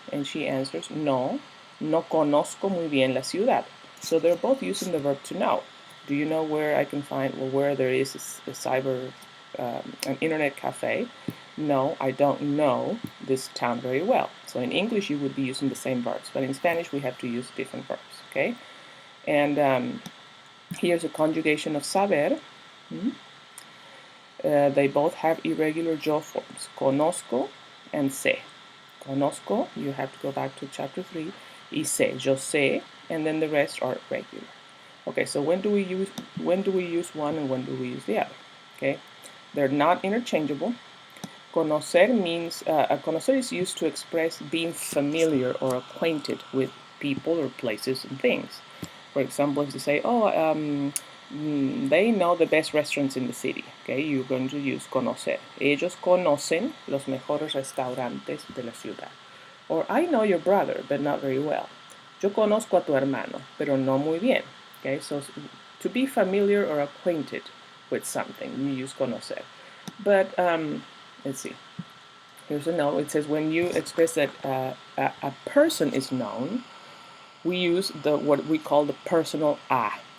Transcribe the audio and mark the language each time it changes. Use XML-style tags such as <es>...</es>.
<en>And she answers,</en> <es>No, no conozco muy bien la ciudad.</es> <en>So they're both using the verb to know. Do you know where I can find, or where there is an internet cafe? No, I don't know this town very well. So in English, you would be using the same verbs, but in Spanish, we have to use different verbs, okay? And here's a conjugation of saber. They both have irregular jaw forms, conozco and sé. Conozco, you have to go back to chapter 3,</en> <es>y sé, yo sé,</es> <en>and then the rest are regular. Okay, so when do we use one and when do we use the other? Okay, they're not interchangeable. Conocer means, conocer is used to express being familiar or acquainted with people or places and things. For example, if you say, they know the best restaurants in the city. Okay, you're going to use conocer.</en> <es>Ellos conocen los mejores restaurantes de la ciudad.</es> <en>Or I know your brother, but not very well.</en> <es>Yo conozco a tu hermano, pero no muy bien.</es> <en>Okay, so to be familiar or acquainted with something, you use conocer. But let's see. Here's a note. It says when you express that a person is known, we use what we call the personal a.</en>